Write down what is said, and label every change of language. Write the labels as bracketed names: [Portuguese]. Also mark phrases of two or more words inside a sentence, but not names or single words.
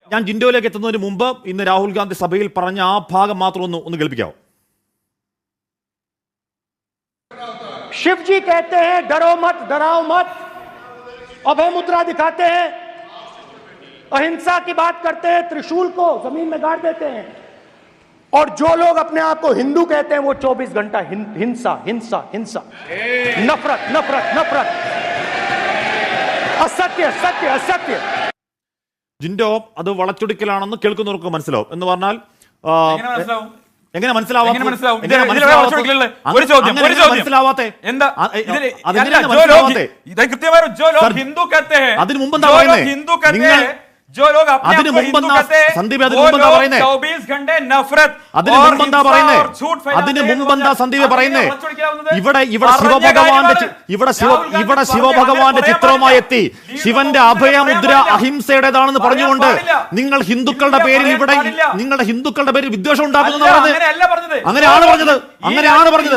[Malayalam] ഞാൻ ജിൻഡോയിലേക്ക് എത്തുന്നതിന് മുമ്പ് ഇന്ന് രാഹുൽ ഗാന്ധി സഭയിൽ പറഞ്ഞ ആ ഭാഗം മാത്രം ഒന്ന് കേൾപ്പിക്കാവോ? [Hindi] शिव जी कहते हैं डरो मत, डराओ मत, अभय मुद्रा दिखाते हैं, अहिंसा की बात करते हैं, त्रिशूल को जमीन में गाड़ देते हैं, और जो लोग अपने आप को हिंदू कहते हैं वो 24 घंटा हिंसा हिंसा हिंसा, नफरत नफरत नफरत, असत्य सत्य असत्य. [Malayalam] ജിൻഡോ അത് വളച്ചൊടിക്കലാണെന്ന് കേൾക്കുന്നവർക്ക് മനസ്സിലാവും എന്ന് പറഞ്ഞാൽ എങ്ങനെ അതിന് മുമ്പ് എന്താ പറയുന്നത്? [Hindi] जो लोग अपने आप को हिंदू कहते हैं, संदीप [Malayalam] അതിന് മുമ്പ് എന്താ പറയുന്നത്? [Hindi] 24 घंटे नफरत [Malayalam] അതിന് മുമ്പ് എന്താ പറയുന്നത്? അതിന് മുമ്പ് എന്താ സന്ദീപ് പറയുന്നത്? ഇവിടെ ശിവഭഗവാന്റെ ചിത്രവുമായി എത്തി ശിവന്റെ അഭയമുദ്ര അഹിംസയുടേതാണെന്ന് പറഞ്ഞുകൊണ്ട് നിങ്ങൾ ഹിന്ദുക്കളുടെ പേരിൽ നിങ്ങളുടെ ഹിന്ദുക്കളുടെ പേരിൽ വിദ്വേഷം ഉണ്ടാക്കുന്നു അങ്ങനെയാണ് പറഞ്ഞത്.